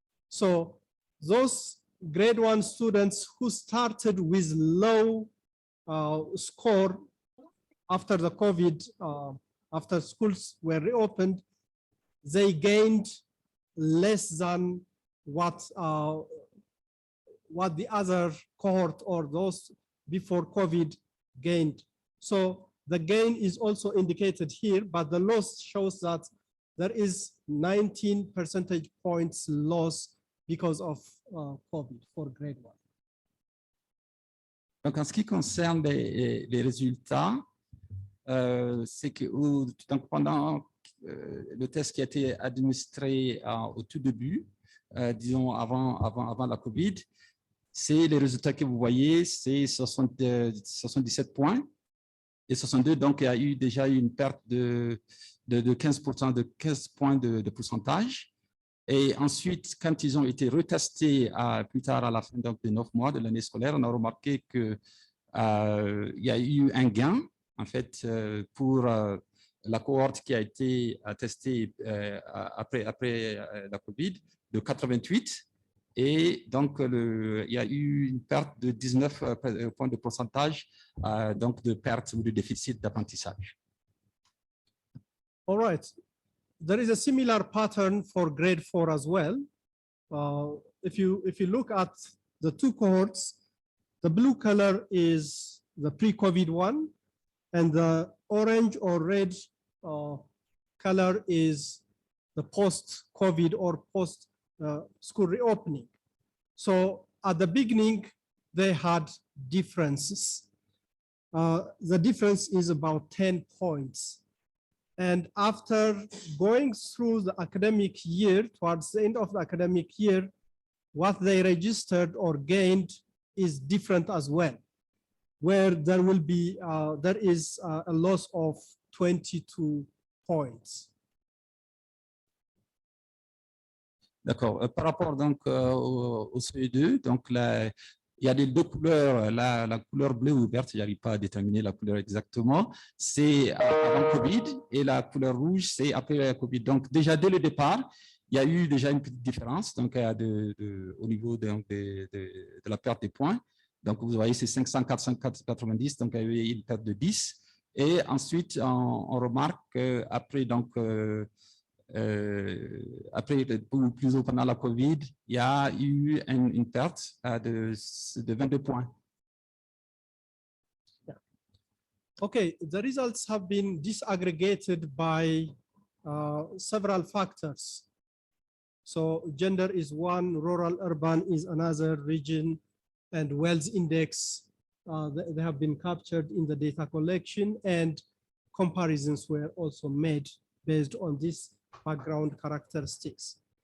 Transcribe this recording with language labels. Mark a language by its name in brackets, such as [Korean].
[English] So those grade 1 students who started with low score after the COVID, after schools were reopened, they gained less than what the other cohort or those before COVID gained. So the gain is also indicated here, but the loss shows that there is 19 percentage points loss because of COVID for grade 1. [French] Donc, en ce qui concerne les résultats, c'est que donc pendant le test qui a été administré au tout début, disons avant la COVID, c'est les résultats que vous voyez, c'est 77 points et 62, donc il y a eu déjà une perte de 15%, de 15 points de pourcentage. Et ensuite, quand ils ont été retestés plus tard à la fin donc, de 9 mois de l'année scolaire, on a remarqué que il y a eu un gain, en fait, pour la cohorte qui a été testée après la COVID de 88. Et donc, il y a eu une perte de 19 points de pourcentage donc de perte ou de déficit d'apprentissage. [English] All right. There is a similar pattern for grade 4 as well. If you look at the two cohorts, the blue color is the pre-COVID one, and the orange or red color is the post-COVID or post-school reopening. So at the beginning, they had differences. The difference is about 10 points. And after going through the academic year, towards the end of the academic year, what they registered or gained is different as well, where there will be, there is a loss of 22 points. [French] D'accord. Par rapport donc au CE2, donc il y a les deux couleurs, la couleur bleue ou verte, je n'arrive pas à déterminer la couleur exactement, c'est avant Covid, et la couleur rouge, c'est après la Covid. Donc déjà dès le départ, il y a eu déjà une petite différence donc, au niveau de la perte des points. Donc vous voyez, c'est 500, 490, donc il y a eu une perte de 10. Et ensuite, on remarque qu'après, donc, après, plus pendant la COVID, il y a eu une perte de 22 points. [English] Yeah. Okay, the results have been disaggregated by several factors. So gender is one, rural, urban is another, region, and wealth index. They have been captured in the data collection, and comparisons were also made based on this background characteristics.